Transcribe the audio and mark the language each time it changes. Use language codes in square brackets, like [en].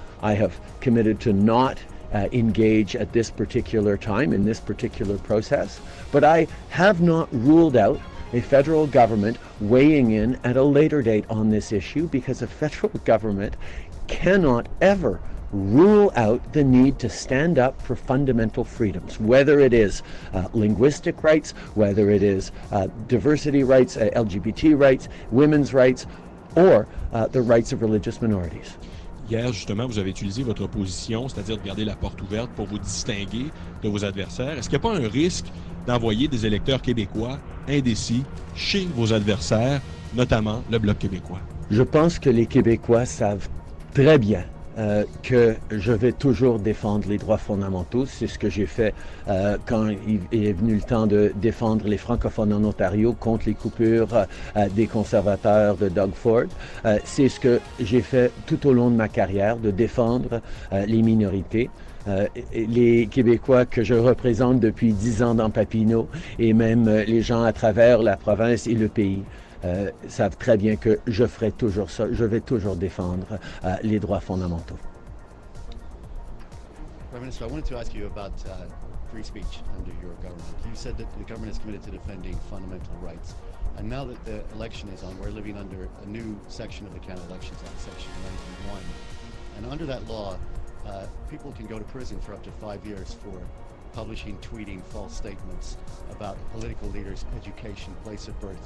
[en] I have committed to not engage at this particular time in this particular process, but I have not ruled out a federal government weighing in at a later date on this issue because a federal government cannot ever rule out the need to stand up for fundamental freedoms, whether it is linguistic rights, whether it is diversity rights, LGBT rights, women's rights, or the rights of religious minorities. [fr] Hier, justement, vous avez utilisé votre position, c'est-à-dire de garder la porte ouverte pour vous distinguer de vos adversaires. Est-ce qu'il n'y a pas un risque d'envoyer des électeurs québécois indécis chez vos adversaires, notamment le Bloc québécois? Je pense que les Québécois savent très bien que je vais toujours défendre les droits fondamentaux. C'est ce que j'ai fait quand il est venu le temps de défendre les francophones en Ontario contre les coupures des conservateurs de Doug Ford. C'est ce que j'ai fait tout au long de ma carrière, de défendre les minorités. Les Québécois que je représente depuis 10 ans dans Papineau et même les gens à travers la province et le pays savent très bien que je ferai toujours ça. Je vais toujours défendre les droits fondamentaux. [en] Prime Minister, I wanted to ask you about free speech under your government. You said that the government is committed to defending fundamental rights. And now that the election is on, we're living under a new section of the Canada Elections Act, Section 91. And under that law, people can go to prison for up to 5 years for publishing, tweeting false statements about political leaders' education, place of birth.